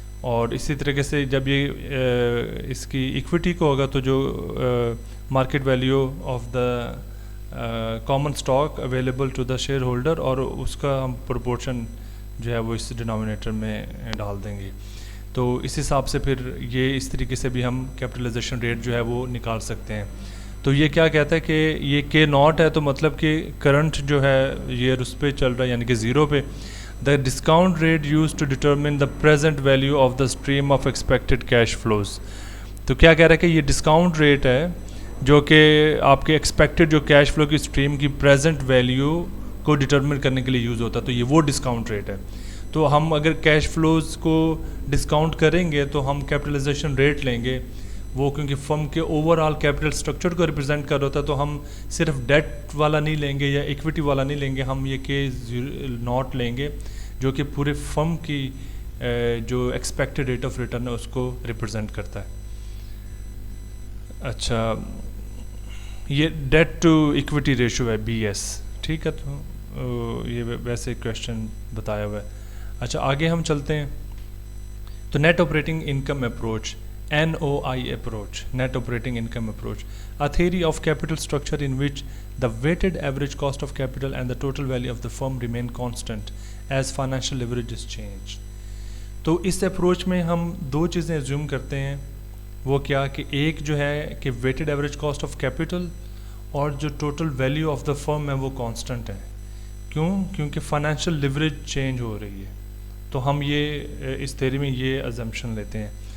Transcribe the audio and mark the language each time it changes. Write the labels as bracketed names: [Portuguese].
[Urdu] اور اسی طریقے سے جب یہ اس کی ایکویٹی کو ہوگا تو جو [English] market value of the common stock available to the shareholder, [Urdu] اور اس کا ہم پرپورشن جو ہے وہ اس ڈینامینیٹر میں ڈال دیں گے. تو اس حساب سے پھر یہ اس طریقے سے بھی ہم کیپٹلائزیشن ریٹ جو ہے وہ نکال سکتے ہیں. تو یہ کیا کہتا ہے کہ یہ کے ناٹ ہے, تو مطلب کہ کرنٹ جو ہے یہ اس پہ چل رہا ہے یعنی کہ زیرو پہ. [English] The discount rate use to determine the present value of the stream of expected cash flows. [Urdu] تو کیا کہہ رہا ہے کہ یہ ڈسکاؤنٹ ریٹ ہے جو کہ آپ کے ایکسپیکٹڈ جو کیش فلو کی اسٹریم کی پریزنٹ ویلیو کو ڈٹرمن کرنے کے لیے یوز ہوتا ہے. تو یہ وہ ڈسکاؤنٹ ریٹ ہے. تو ہم اگر کیش فلوز کو ڈسکاؤنٹ کریں گے تو ہم کیپٹلائزیشن ریٹ لیں گے, وہ کیونکہ فرم کے اوور آل کیپٹل اسٹرکچر کو ریپرزینٹ کر ہوتا ہے. تو ہم صرف ڈیٹ والا نہیں لیں گے یا ایکویٹی والا نہیں لیں گے, ہم یہ کے ناٹ لیں گے جو کہ پورے فرم کی جو ایکسپیکٹڈ ریٹ آف ریٹرن ہے اس کو ریپرزینٹ کرتا ہے. اچھا, یہ ڈیٹ ٹو ایکویٹی ریشو ہے بی ایس. ٹھیک ہے, تو یہ ویسے کویشچن بتایا ہوا ہے. اچھا, آگے ہم چلتے ہیں. [English] تو net operating income approach NOI approach, net operating income approach, a theory of capital structure in which the weighted average cost of capital and the total value of the firm remain constant as financial leverage is changed. [Urdu] تو اس approach میں ہم دو چیزیں assume کرتے ہیں، وہ کیا کہ ایک جو ہے کہ weighted average cost of capital اور جو ٹوٹل ویلیو آف دا فرم ہے وہ کانسٹنٹ ہے. کیونکہ فائنینشیل لیوریج چینج ہو رہی ہے. تو ہم یہ اس تھیوری میں یہ ازمپشن لیتے ہیں.